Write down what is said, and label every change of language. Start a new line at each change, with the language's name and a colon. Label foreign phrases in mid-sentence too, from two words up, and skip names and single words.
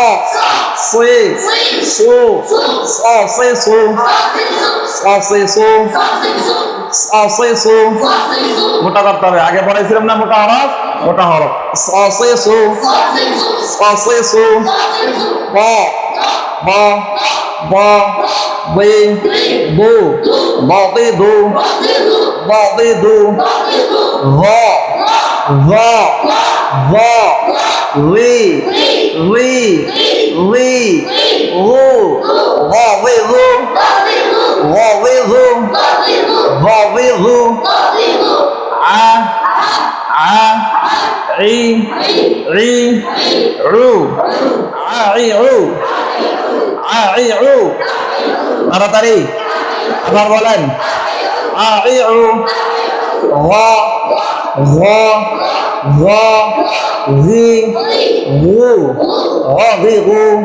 Bangla: সে সু সা সে সু সা সে সু সা সে সু মোটা করতে হবে আগে পড়াইছিলাম না মোটা হরফ মোটা হরফ সা সে সু সা সে সু বা ba ba be bu ba de do ba de do va va va we wo va we wo va we wo va we wo a i ru আইউ আইউ তাড়াতাড়ি আবার বলেন আইউ ওয়া ওয়া ওয়া জি গু গু